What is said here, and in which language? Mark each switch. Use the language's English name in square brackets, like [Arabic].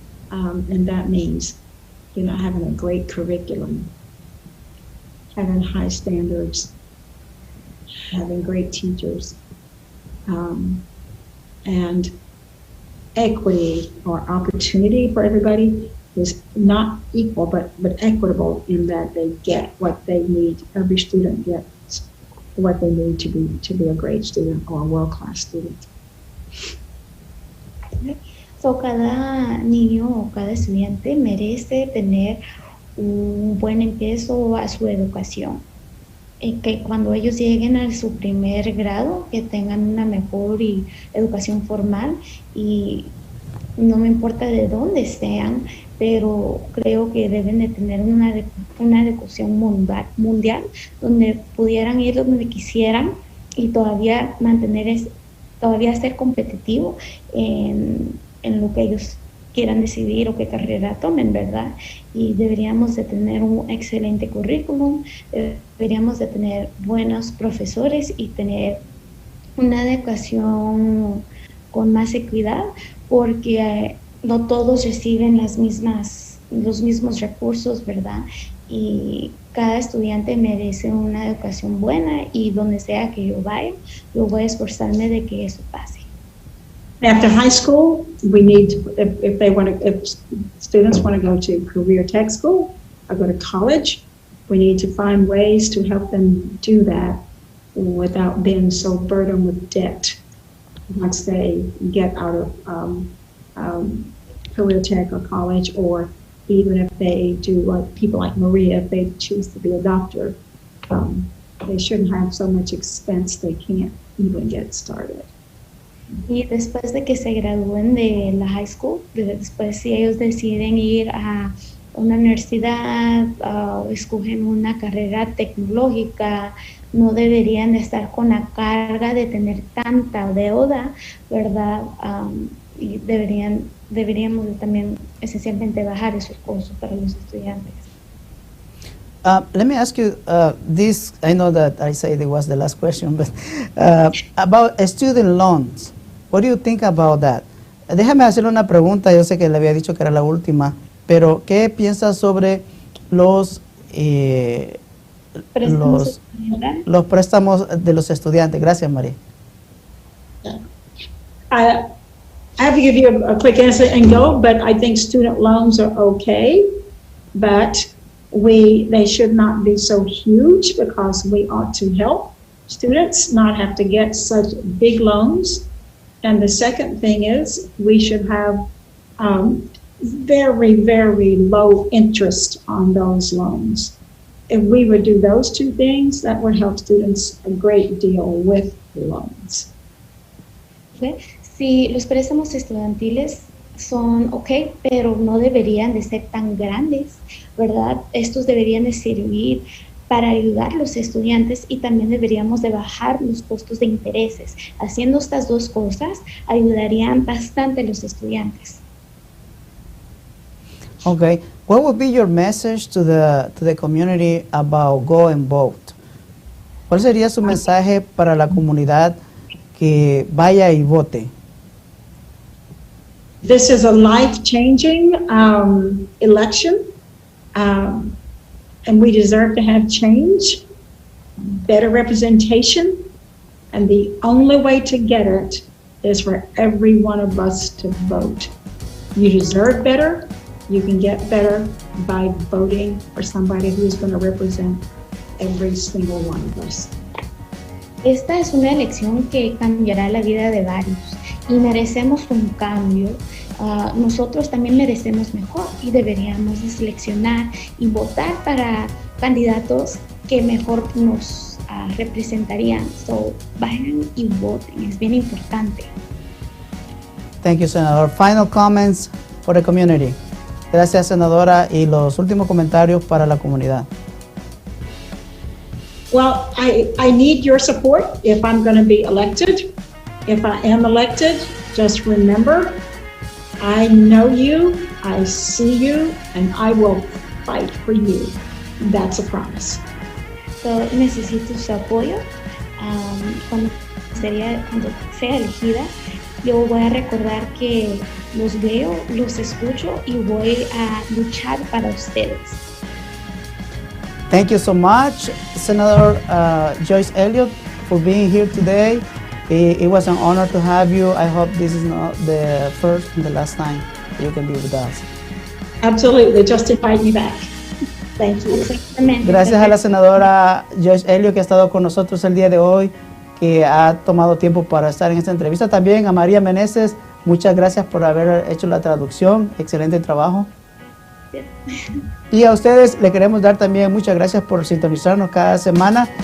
[English] And that means, having a great curriculum, having high standards, having great teachers, and equity or opportunity for everybody is not equal, but equitable in that they get what they need. Every student gets what they need to be a great student or a world-class student. [Spanish] So, cada niño o cada estudiante merece tener un buen empiezo a su educación. Que cuando ellos lleguen a su primer grado, que tengan una mejor educación formal, y no me importa de dónde sean, pero creo que deben de tener una educación mundial, donde pudieran ir donde quisieran y todavía todavía ser competitivo en lo que ellos quieran decidir o qué carrera tomen, ¿verdad? Y deberíamos de tener un excelente currículum, deberíamos de tener buenos profesores y tener una educación con más equidad, porque no todos reciben los mismos recursos, ¿verdad? Y cada estudiante merece una educación buena, y donde sea que yo vaya, yo voy a esforzarme de que eso pase. [English] After high school, we need, if students want to go to career tech school or go to college, we need to find ways to help them do that without being so burdened with debt once they get out of career tech or college, or even if they do, like people like Maria, if they choose to be a doctor, they shouldn't have so much expense they can't even get started. [Spanish] Y después de que se gradúen de la [English] high school, [Spanish] después si ellos deciden ir a una universidad o escogen una carrera tecnológica, no deberían de estar con la carga de tener tanta deuda, ¿verdad? Y deberíamos también esencialmente bajar esos costos para los estudiantes. [English] Let me ask you this. I know that I said it was the last question, but about student loans. What do you think about that? [Spanish] Déjame hacerle una pregunta. Yo sé que le había dicho que era la última, pero ¿qué piensas sobre los préstamos de los estudiantes? Gracias, María. [English] I have to give you a quick answer and go, but I think student loans are okay, but they should not be so huge because we ought to help students not have to get such big loans. And the second thing is we should have very, very low interest on those loans. If we would do those two things, that would help students a great deal with loans. [Spanish] Sí, los préstamos estudiantiles son ok, pero no deberían de ser tan grandes, ¿verdad? Estos deberían de servir para ayudar a los estudiantes y también deberíamos de bajar los costos de intereses. Haciendo estas dos cosas ayudarían bastante a los estudiantes. [English] Okay, what would be your message to the community about go and vote? [Spanish] ¿Cuál sería su mensaje para la comunidad que vaya y vote? [English] This is a life-changing election, and we deserve to have change, better representation, and the only way to get it is for every one of us to vote. You deserve better. You can get better by voting for somebody who's going to represent every single one of us. [Spanish] Esta es una elección que cambiará la vida de varios y merecemos un cambio. Nosotros también merecemos mejor y deberíamos de seleccionar y votar para candidatos que mejor nos representarían. So, vayan y voten, es bien importante. [English] Thank you, Senador. Final comments for the community. [Spanish] Gracias, Senadora. Y los últimos comentarios para la comunidad. [English] Well, I need your support if I'm going to be elected. If I am elected, just remember, I know you, I see you, and I will fight for you. That's a promise. [Spanish] So, necesito su apoyo. Cuando sea elegida, yo voy a recordar que los veo, los escucho y voy a luchar para ustedes. [English] Thank you so much, Senator Joyce Elliott, for being here today. It was an honor to have you. I hope this is not the first and the last time you can be with us. Absolutely, just invite me back. Thank you. [Spanish] Gracias a la senadora Joyce Elliott que ha estado con nosotros el día de hoy, que ha tomado tiempo para estar en esta entrevista. También a María Meneses, muchas gracias por haber hecho la traducción. Excelente trabajo. Y a ustedes le queremos dar también muchas gracias por sintonizarnos cada semana.